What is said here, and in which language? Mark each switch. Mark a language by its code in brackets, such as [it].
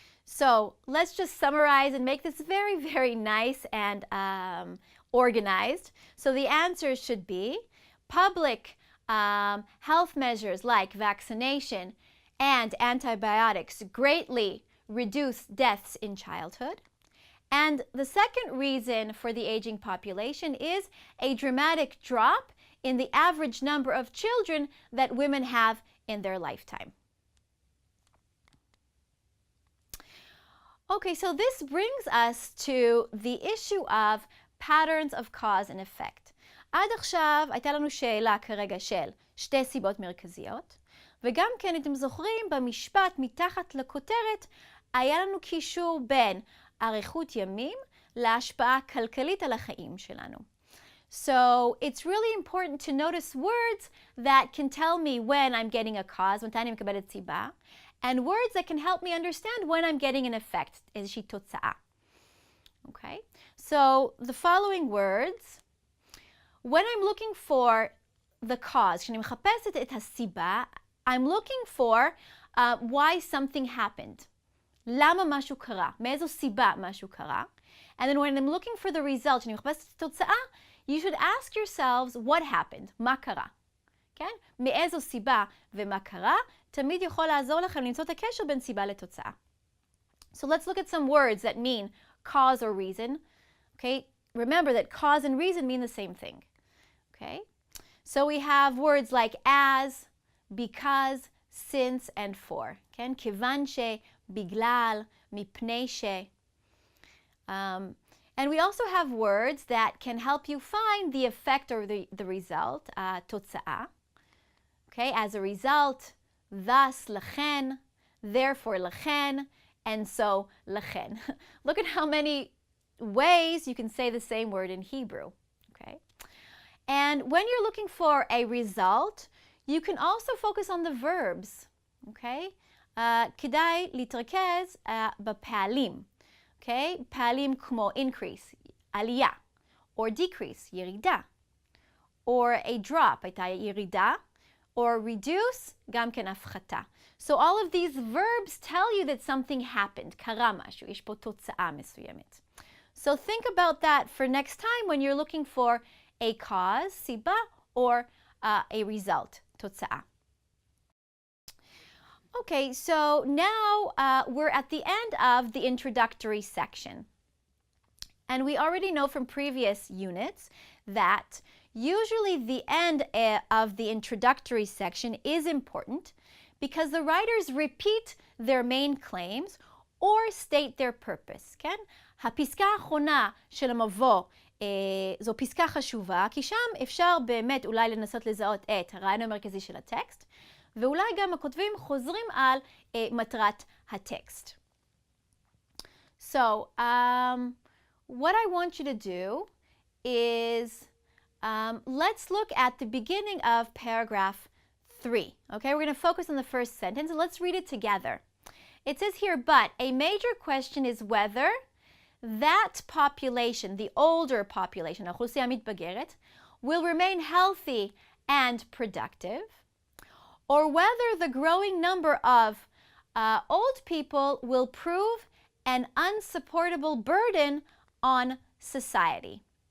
[en] So let's just summarize and make this very, very nice and organized. So the answers should be public health measures like vaccination and antibiotics greatly reduce deaths in childhood. And the second reason for the aging population is a dramatic drop in the average number of children that women have in their lifetime. Okay, so this brings us to the issue of patterns of cause and effect. [he] עד עכשיו הייתה לנו שאלה כרגע של שתי סיבות מרכזיות, וגם כן, אתם זוכרים, במשפט מתחת לכותרת היה לנו קישור בין אריכות ימים להשפעה כלכלית על החיים שלנו. [en] So it's really important to notice words that can tell me when I'm getting a cause, [he] מתי אני מקבלת סיבה, [en] and words that can help me understand when I'm getting an effect, [he] איזושהי תוצאה. [en] Okay? So the following words, when I'm looking for the cause, [he] כשאני מחפשת את הסיבה, [en] I'm looking for why something happened. [he] למה משהו קרה? מאיזו סיבה משהו קרה? [en] And then when I'm looking for the result, [he] כשאני מחפשת את התוצאה, [en] you should ask yourselves what happened, [he] מה קרה? כן? מאיזו סיבה ומה קרה, תמיד יכול לעזור לכם למצוא את הקשר בין סיבה לתוצאה. [en] So let's look at some words that mean cause or reason. Okay? Remember that cause and reason mean the same thing. Okay? So we have words like as, because, since, and for. כן? [he] כיוון ש, בגלל, מפני ש. [en] And we also have words that can help you find the effect or the result, תוצאה. Okay? As a result, thus, לכן, therefore, לכן, and so, לכן. Look at how many ways you can say the same word in Hebrew. Okay? And when you're looking for a result, you can also focus on the verbs. [he] Okay? כדאי להתרכז בפעלים. Okay? פעלים כמו increase, עלייה, or decrease, ירידה, or a drop, הייתה ירידה, or reduce, גם כן הפחתה. [en] So all of these verbs tell you that something happened, [he] קרה משהו, יש פה תוצאה מסוימת. [en] So think about that for next time when you're looking for a cause, סיבה, or a result, תוצאה. Okay, so now we're at the end of the introductory section. And we already know from previous units that usually the end of the introductory section is important because the writers repeat their main claims or state their purpose, כן? [he] הפסקה האחרונה של המבוא זו פסקה חשובה, כי שם אפשר באמת אולי לנסות לזהות את הרעיון המרכזי של הטקסט, ואולי גם הכותבים חוזרים על מטרת הטקסט. [en] So, what I want you to do is let's look at the beginning of paragraph 3. Okay, we're going to focus on the first sentence and let's read it together. It says here, but a major question is whether that population, the older population, [he] האוכלוסייה המתבגרת, [en] will remain healthy and productive, or whether the growing number of old people will prove an unsupportable burden on society.